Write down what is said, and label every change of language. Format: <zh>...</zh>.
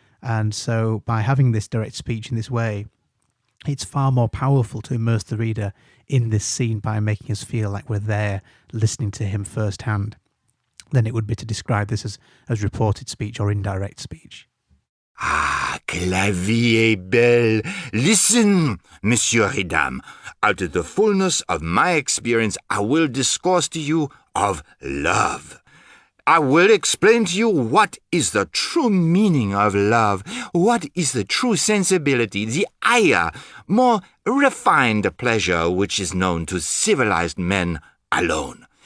<en>And so by having this direct speech in this way, it's far more powerful to immerse the reader in this scene by making us feel like we're there listening to him firsthand than it would be to describe this as reported speech or indirect speech.</en> <fr>Ah, que la vie est belle.</fr> <en>Listen,</en> <fr>monsieur et dames.</fr> <en>Out of the fullness of my experience, I will discourse to you of love. I will explain to you what is the true meaning of love, what is the true sensibility, the higher, more refined pleasure which is known to civilized men alone.</en>